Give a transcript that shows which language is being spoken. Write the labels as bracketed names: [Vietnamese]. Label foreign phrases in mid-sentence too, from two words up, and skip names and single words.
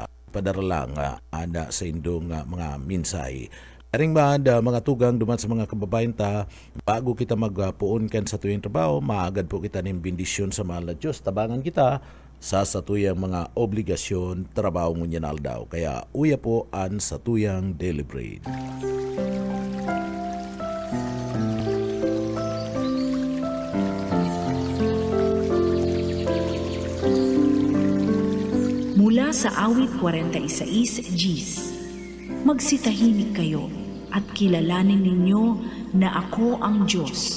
[Bikol] Padara lang ada sa indong mga minsay. Karing ba mga tugang duman sa mga kababayan ta, bago kita magpuon kan sa tuyong trabaho, maagad po kita ng bendisyon sa mahal na Diyos, tabangan kita sa satuyang mga obligasyon trabaho ngunyan aldaw. Kaya uya po an satuyang [English] daily bread. [Filipino] Mula sa awit 46 Gs, magsitahimik kayo at kilalanin ninyo na ako ang Diyos.